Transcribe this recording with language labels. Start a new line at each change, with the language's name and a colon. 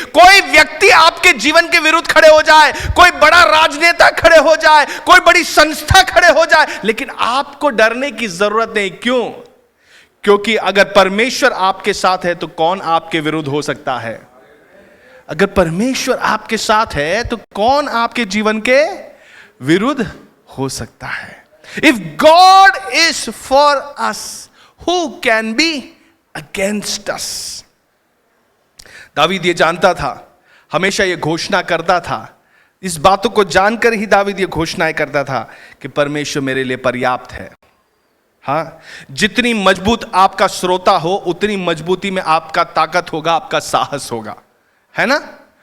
Hindi: कोई व्यक्ति आपके जीवन के विरुद्ध खड़े हो जाए, कोई बड़ा राजनेता खड़े हो जाए, कोई बड़ी संस्था खड़े हो जाए, लेकिन आपको डरने की जरूरत नहीं। क्यों? क्योंकि अगर परमेश्वर आपके साथ है तो कौन आपके विरुद्ध हो सकता है? अगर परमेश्वर आपके साथ है तो कौन आपके जीवन के विरुद्ध हो सकता है?
English: If God is for us, who can be against us?
Hindi: David ये जानता था, हमेशा ये घोषणा करता था। इस बातों को जानकर ही दावीद ये घोषणाएं करता था कि परमेश्वर मेरे लिए पर्याप्त है। जितनी मजबूत आपका श्रोता हो, उतनी मजबूती में आपका ताकत होगा, आपका साहस होगा, है ना?